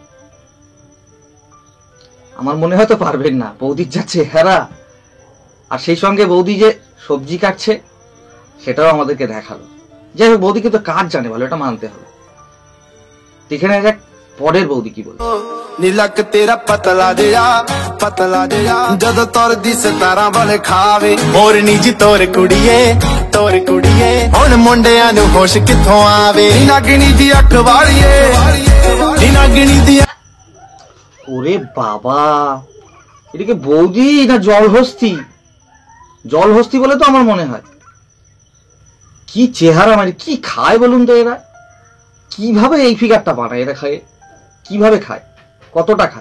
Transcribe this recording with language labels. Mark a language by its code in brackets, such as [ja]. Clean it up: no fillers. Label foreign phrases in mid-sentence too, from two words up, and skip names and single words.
[bn] আমার মনে হয় তো পারবেন না। বৌদির যা চেহারা, আর সেই সঙ্গে বৌদি যে সবজি কাটছে সেটাও আমাদেরকে দেখালো। যাই হোক, বৌদি কিন্তু কাজ জানে ভালো, এটা মানতে হবে। দেখে নেওয়া যাক পরের বৌদি কি বলছে। [pa] ਨੀਲਕ ਤੇਰਾ ਪਤਲਾ ਜਿਆ ਜਦ ਤੋਰ ਦੀ ਸਿਤਾਰਾ ਵਾਲੇ ਖਾਵੇ ਮੋਰਨੀ ਜੀ ਤੋਰ ਕੁੜੀਏ ਹੁਣ ਮੁੰਡਿਆਂ ਨੂੰ ਹੋਸ਼ ਕਿਥੋਂ ਆਵੇ ਨਾਗਨੀ ਦੀ ਅੱਖ ਵਾਲੀਏ ਨਾਗਨੀ ਦੀ। [bn] ওরে বাবা, এদিকে বৌদি না জলহস্তি? জলহস্তি বলে তো আমার মনে হয়। কি চেহারা, মানে কি খায় বলুন তো এরা? কিভাবে এই ফিগারটা বানায় এরা? খায় কিভাবে, খায় কতটা খায়?